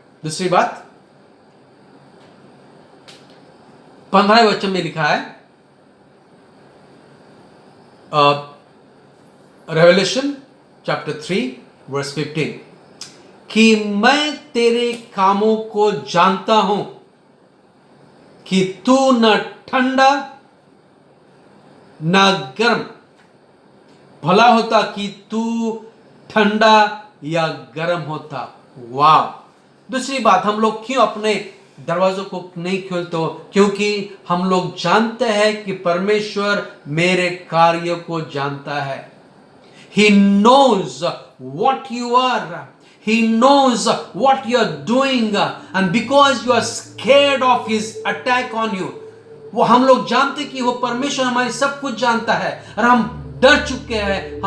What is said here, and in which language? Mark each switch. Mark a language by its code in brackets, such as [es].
[hi] दूसरी बात 15वें वचन में लिखा है, रेवलेशन चैप्टर 3 वर्स 15, कि मैं तेरे कामों को जानता हूं कि तू न ठंडा न गर्म, भला होता कि तू ठंडा या गर्म होता। वाह। दूसरी बात, हम लोग क्यों अपने दरवाजों को नहीं खोलते? क्योंकि हम लोग जानते हैं कि परमेश्वर मेरे कार्य को जानता है। [en] He knows what you are. He knows what you are doing, and because you are scared of his attack on you, [hi] वो हम लोग जानते कि वो परमेश्वर हमारी सब कुछ जानता है, और हम डर चुके हैं।